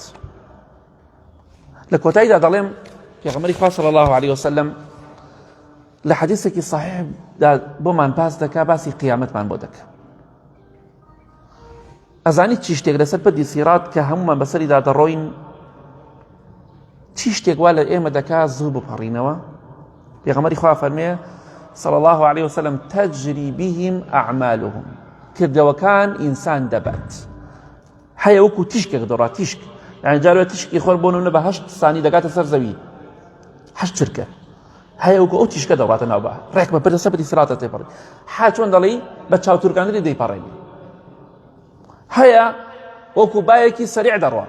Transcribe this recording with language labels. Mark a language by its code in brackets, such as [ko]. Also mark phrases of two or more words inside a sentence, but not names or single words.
[ckb] لە کۆتاییدا دەڵێم پێغەمبەری خوا [ar] صلی الله عليه وسلم [ckb] لە حەدیثێکی صحیحدا بۆمان باس دەکا، باسی قیامەتمان بۆ دەکا. ئەزانیت چی شتێک لەسەر پەردی سیرات کە هەمومان بەسەریدا دەڕۆین، چی شتێک وا لە ئێمە دەکا زوو بپەڕینەوە؟ پێغەمبەری خوا فەرمێ [ar] صلی الله عليه وسلم تجری بهم أعمالهم. [ckb] کردەوەکان ئینسان دەبات. هەیە وەکو تیشکێک دەڕات، تیشک یعنی جارێ تیشکی خۆر بۆ نمونە بە 8 سانی دەگاتە سەر زەوی، 8 چرکە هەیە وەکو ئەو تیشکە دەڕاتە ناوبە ڕێک بە پردە سەپەتی سراتە تێپەڕی. چۆن دەڵێی بە چاوتورکاندنی دەیپەڕێنی. هەیە وەکو بایەکی سەریع دەڕوات.